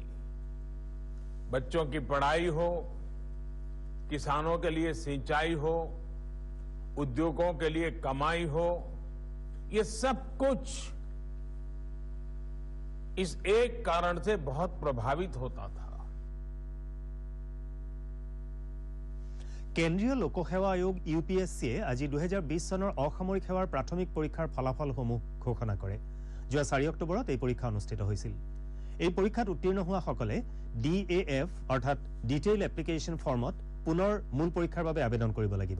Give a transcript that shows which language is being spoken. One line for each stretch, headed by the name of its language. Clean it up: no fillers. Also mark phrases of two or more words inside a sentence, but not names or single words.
Hindi: बच्चों की पढ़ाई हो, किसानों के लिए सिंचाई हो, उद्योगों के लिए कमाई हो, ये सब कुछ इस एक कारण से बहुत प्रभावित होता था।
Assamese: কেন্দ্ৰীয় লোকসেৱা আয়োগ ইউপিএছচিয়ে আজি 2020 চনৰ অসামৰিক সেৱাৰ প্ৰাথমিক পৰীক্ষাৰ ফলাফলসমূহ ঘোষণা কৰে। যোৱা 4 অক্টোবৰত এই পৰীক্ষা অনুষ্ঠিত হৈছিল। এই পৰীক্ষাত উত্তীৰ্ণ হোৱা সকলে DAF অৰ্থাৎ
English: detail application formত
Assamese: পুনৰ মূল পৰীক্ষাৰ বাবে আবেদন কৰিব লাগিব।